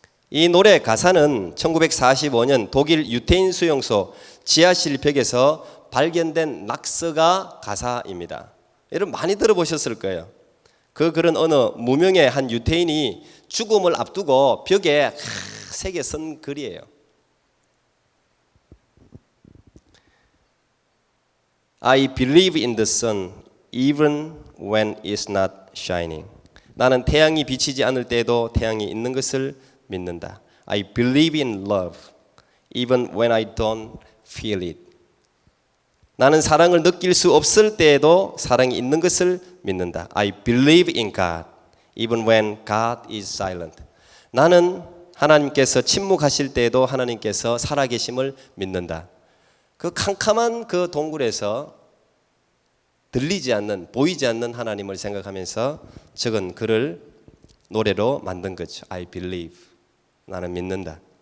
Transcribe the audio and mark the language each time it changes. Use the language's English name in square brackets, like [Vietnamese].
[Korean] 이 노래 가사는 1945년 독일 유태인 수용소 지하실 벽에서 발견된 낙서가 가사입니다. 여러분 많이 들어보셨을 거예요. 그 글은 어느 무명의 한 유태인이 죽음을 앞두고 벽에 새겨 쓴 글이에요. [English] I believe in the sun even when it's not shining. [Korean] 나는 태양이 비치지 않을 때에도 태양이 있는 것을 믿는다. [English] I believe in love even when I don't feel it. [Korean] 나는 사랑을 느낄 수 없을 때에도 사랑이 있는 것을 믿는다. [English] I believe in God even when God is silent. [Korean] 나는 하나님께서 침묵하실 때에도 하나님께서 살아계심을 믿는다. 그 캄캄한 그 동굴에서 들리지 않는, 보이지 않는 하나님을 생각하면서 적은 글을 노래로 만든 거죠. [English] I believe. [Korean] 나는 믿는다.